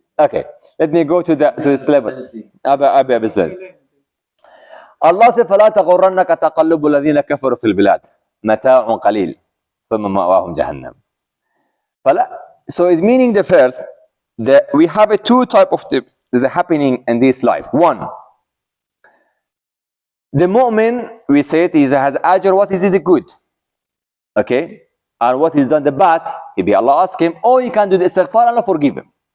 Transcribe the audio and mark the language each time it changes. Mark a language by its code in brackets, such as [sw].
[en] Okay, let me go to this level. Abi Bislan. Allah said, [ar] فَلَا تَغُرَّنَّكَ تَقَلُّبُ الَّذِينَ كَفَرُوا فِي الْبِلَادِ مَتَاعٌ قَلِيلٌ ثُمَّ مَأْوَاهُمْ جَهَنَّمُ. [en] So it's meaning the first that we have a two type of the happening in this life. One, the mu'min we say it is has ajr, what is it the good? Okay? And what is done the bad, maybe Allah ask him, or he can do the istighfar, Allah forgive him.